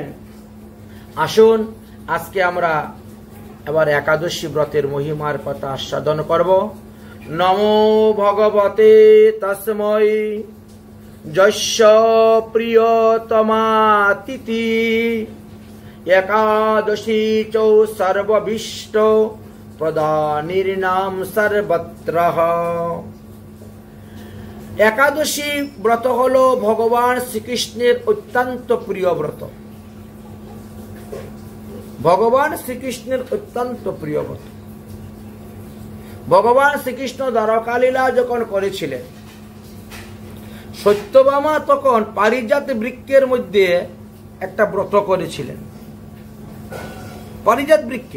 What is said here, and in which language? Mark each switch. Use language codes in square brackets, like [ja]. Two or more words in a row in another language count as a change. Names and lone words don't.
[bn] আসুন আজকে আমরা এবার একাদশী ব্রতের মহিমার কথা আস্বাদন করব। [sa] নমো ভগবতে তস্मै যস্য প্রিয়তমাতিথি একাদশী চ সর্ববিষ্ট প্রদানির্নাম সর্বত্র। [bn] একাদশী ব্রত হলো ভগবান শ্রীকৃষ্ণের অত্যন্ত প্রিয় ব্রত। ভগবান শ্রীকৃষ্ণের অত্যন্ত প্রিয় ব্রত। ভগবান শ্রীকৃষ্ণ দ্বারকালীলা যখন করেছিলেন, সত্যভামা তখন পারিজাত বৃক্ষের মধ্যে একটা ব্রত করেছিলেন, পারিজাত বৃক্ষে।